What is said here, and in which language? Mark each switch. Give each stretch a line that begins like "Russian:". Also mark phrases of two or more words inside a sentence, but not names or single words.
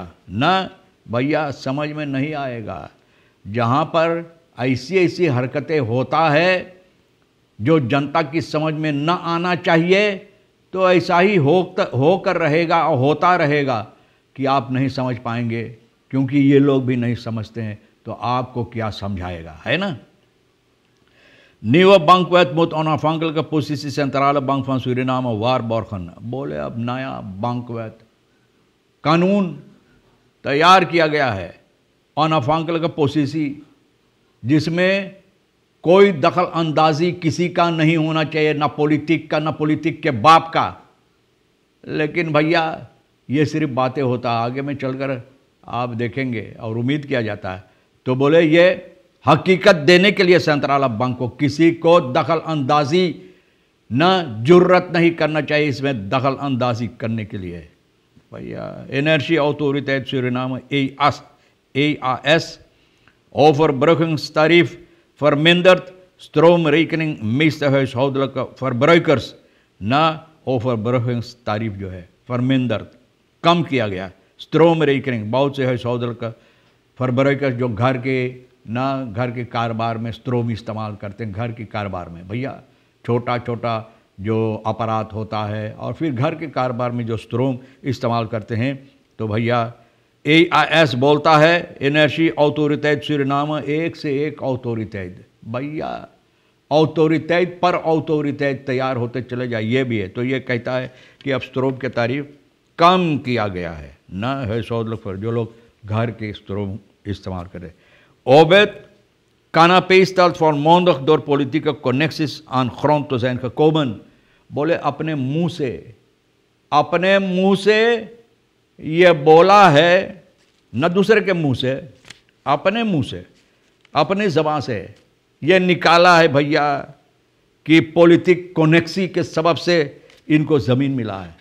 Caribbean Hindustani: ना भैया, समझ में नहीं आएगा। जहाँ पर ऐसी ऐसी हरकतें होता है जो जनता की समझ में न आना चाहिए, तो ऐसा ही होकर रहेगा और होता रहेगा कि आप नहीं समझ पाएंगे, क्योंकि ये लोग भी नहीं समझते हैं तो आपको क्या समझाएगा, है ना।
Dutch: Nieuwe bankwet moet onafhankelijke positie centrale bank van Suriname waarborgen।
Caribbean Hindustani: बोले अब नया bankwet कानून तैयार किया गया है,
Dutch: onafhankelijke positie,
Caribbean Hindustani: जिसमें कोई दखल अंदाजी किसी का नहीं होना चाहिए, ना पॉलिटिक का, ना पॉलिटिक के बाप का। लेकिन भैया ये सिर्फ बातें होता, आगे में चलकर आप देखेंगे और उम्मीद किया जाता है। तो बोले ये हकीकत देने के लिए सेंट्रल बैंक को किसी को दखल अंदाजी न जुर्रत नहीं करना चाहिए इसमें दखल अंदाजी करने के लिए।
Dutch: भैया Energieautoriteit Suriname EAS overbruggingstarief vermindert stroomrekening meeste huishoudelijke verbruikers।
Caribbean Hindustani: ना overbruggingstarief जो है vermindert कम किया गया, stroomrekening बहुत से
Dutch: huishoudelijke verbruikers
Caribbean Hindustani: जो घर के कारोबार में स्ट्रोम इस्तेमाल करते हैं, घर के कारोबार में। भैया छोटा छोटा जो अपराध होता है और फिर घर के कारोबार में जो स्ट्रोम इस्तेमाल करते हैं, तो भैया EAS बोलता है Energieautoriteit Suriname, एक से एक ऑथोरिटेट। भैया ऑथोरिटेट पर ऑथोरिटेट तैयार होते चले जाए, ये भी है। तो ये कहता है कि अब स्ट्रोम के तारीफ कम किया गया है, ना है पर जो लोग घर के स्ट्रोम इस्तेमाल करें।
Dutch: Obed Canapé-stelt volmondig door politieke connecties aan grond te zijn gekomen।
Caribbean Hindustani: बोले अपने मुंह से ये बोला है, न दूसरे के मुंह से, अपने मुंह से, अपनी ज़बान से ये निकाला है भैया कि
Dutch: politieke connectie
Caribbean Hindustani: के सबब से इनको ज़मीन मिला है।